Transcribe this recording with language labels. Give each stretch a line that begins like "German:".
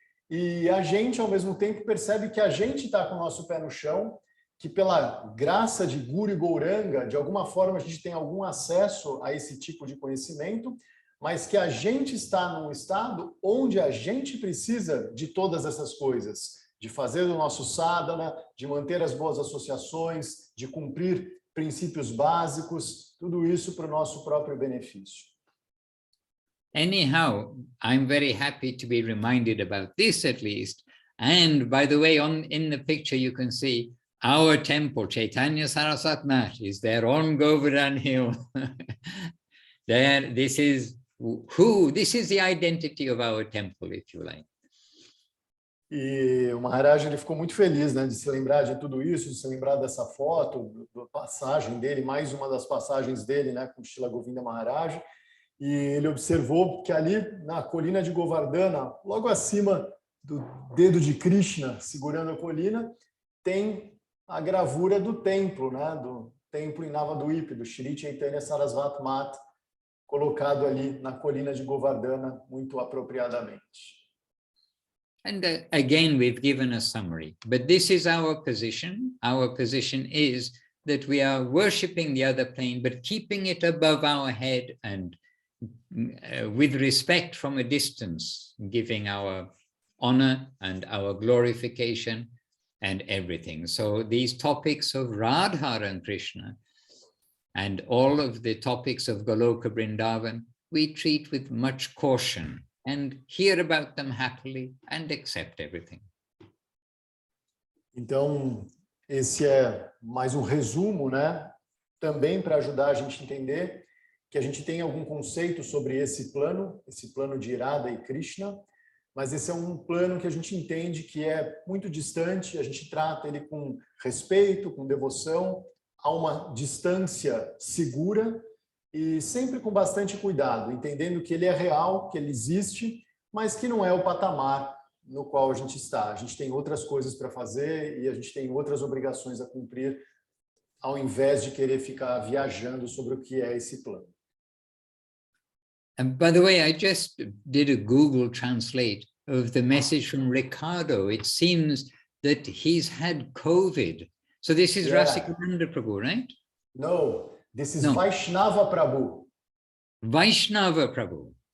Portuguese: E a gente, ao mesmo tempo, percebe que a gente está com o nosso pé no chão, que pela graça de Guru e Gauranga, de alguma forma a gente tem algum acesso a esse tipo de conhecimento, mas que a gente está num estado onde a gente precisa de todas essas coisas. de fazer o nosso sadhana, de manter as boas associações, de cumprir princípios básicos, tudo isso para o nosso próprio benefício.
English: Anyhow, I'm very happy to be reminded about this at least. And by the way, in the picture you can see our temple, Chaitanya Saraswat Math, is there on Govardhan Hill. This is the identity of our temple, if you like.
Portuguese: E o Maharaj ele ficou muito feliz, né, de se lembrar de tudo isso, de se lembrar dessa foto, da passagem dele, mais uma das passagens dele, né, com Srila Govinda Maharaj. E ele observou que ali na colina de Govardhana, logo acima do dedo de Krishna, segurando a colina, tem a gravura do templo, né, do templo em Navadvipa, do Shri Chaitanya Saraswat Math, colocado ali na colina de Govardhana, muito apropriadamente.
English: And again, we've given a summary, but this is our position. Our position is that we are worshipping the other plane, but keeping it above our head and with respect from a distance, giving our honor and our glorification and everything. So these topics of Radha and Krishna and all of the topics of Goloka Vrindavan, we treat with much caution and hear about them happily and accept everything.
Portuguese: Então, esse é mais um resumo, né? Também para ajudar a gente a entender que a gente tem algum conceito sobre esse plano de Radha e Krishna, mas esse é um plano que a gente entende que é muito distante, a gente trata ele com respeito, com devoção, a uma distância segura, e sempre com bastante cuidado, entendendo que ele é real, que ele existe, mas que não é o patamar no qual a gente está. A gente tem outras coisas para fazer e a gente tem outras obrigações a cumprir, ao invés de querer ficar viajando sobre o que é esse plano.
English: And by the way, I just did a Google translate of the message from Ricardo. It seems that he's had COVID. So this is Rasikananda Prabhu, right? No. This is Vaishnava Prabhu. Vaishnava Prabhu.